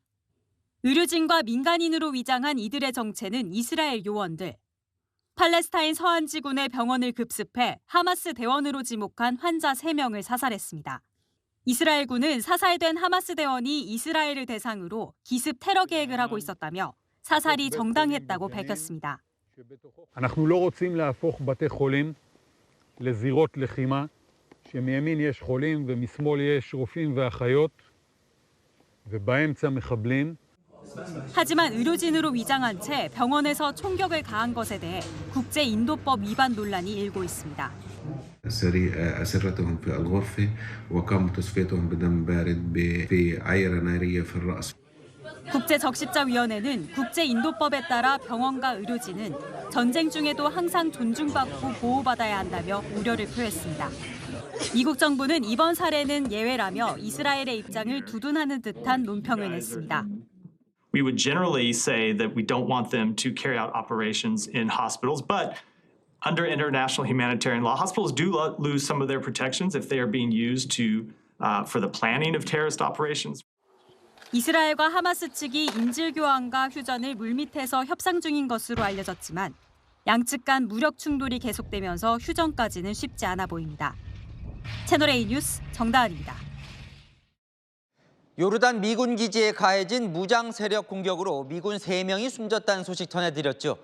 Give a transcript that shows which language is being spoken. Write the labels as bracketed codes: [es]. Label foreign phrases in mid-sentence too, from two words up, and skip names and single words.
[ko] 의료진과 민간인으로 위장한 이들의 정체는 이스라엘 요원들. 팔레스타인 서안 지군의 병원을 급습해 하마스 대원으로 지목한 환자 3명을 사살했습니다. 이스라엘군은 사살된 하마스 대원이 이스라엘을 대상으로 기습 테러 계획을 하고 있었다며 사살이 정당했다고 밝혔습니다. [he] אנחנו לא רוצים להפוך בתי חולים לזירות לחימה, שמימין יש חולים ומשמאל יש רופאים ואחיות, ובאמצע מחבלים. [ko] 하지만 의료진으로 위장한 채 병원에서 총격을 가한 것에 대해 국제인도법 위반 논란이 일고 있습니다. [ar] أسرتهم في الغرفة وقام تصفيتهم بدم بارد في عيرة نارية في الرأس. [ko] 국제적십자위원회는 국제인도법에 따라 병원과 의료진은 전쟁 중에도 항상 존중받고 보호받아야 한다며 우려를 표했습니다. 미국 정부는 이번 사례는 예외라며 이스라엘의 입장을 두둔하는 듯한 논평을 냈습니다. [en] We would generally say that we don't want them to carry out operations in hospitals, but under international humanitarian law, hospitals do lose some of their protections if they are being used for the planning of terrorist operations. [ko] 이스라엘과 하마스 측이 인질 교환과 휴전을 물밑에서 협상 중인 것으로 알려졌지만 양측 간 무력 충돌이 계속되면서 휴전까지는 쉽지 않아 보입니다. 채널A 뉴스 정다은입니다. 요르단 미군 기지에 가해진 무장 세력 공격으로 미군 3명이 숨졌다는 소식 전해드렸죠.